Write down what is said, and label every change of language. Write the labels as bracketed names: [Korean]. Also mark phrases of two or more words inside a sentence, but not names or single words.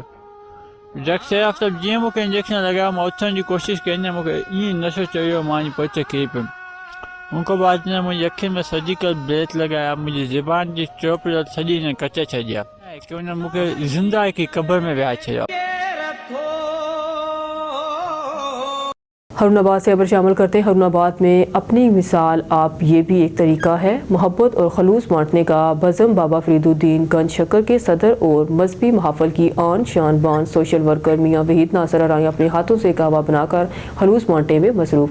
[Sindhi] डॉक्टर शइ आफ़ताब जीअं मूंखे इंजेक्शन लॻायो मां उथण जी कोशिशि कई न, मूंखे ईअं नशो चढ़ियो, मां पोइ किरी पियुमि। उनखां बाद ने मुंहिंजी अखियुनि में [English] surgical blade [Sindhi] लॻाया, मुंहिंजी ज़ुबान जी चोप सॼी ने कटे छॾिया कि हुन मूंखे ज़िंदा की क़ब्र में विहारे छॾियो। [Urdu] ہارون آباد سے خبر شامل کرتے ہیں۔ ہارون آباد میں اپنی مثال آپ یہ بھی ایک طریقہ ہے محبت اور خلوص بانٹنے کا بزم بابا فرید الدین گنج شکر کے صدر اور مذہبی محافل کی آن شان بان [English] social worker [Urdu] میاں وحید ناصر ارائیں اپنے ہاتھوں سے قہوہ بنا کر خلوص بانٹنے میں مصروف۔